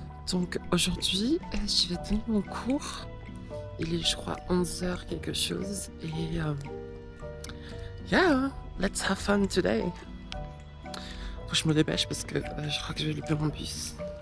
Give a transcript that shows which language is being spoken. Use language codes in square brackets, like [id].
[fr] Donc aujourd'hui, je vais tenir mon cours. Il est, je crois, 11h quelque chose. [en] Et yeah, let's have fun today. [fr] Faut que je me dépêche parce que je crois que je vais louper mon bus.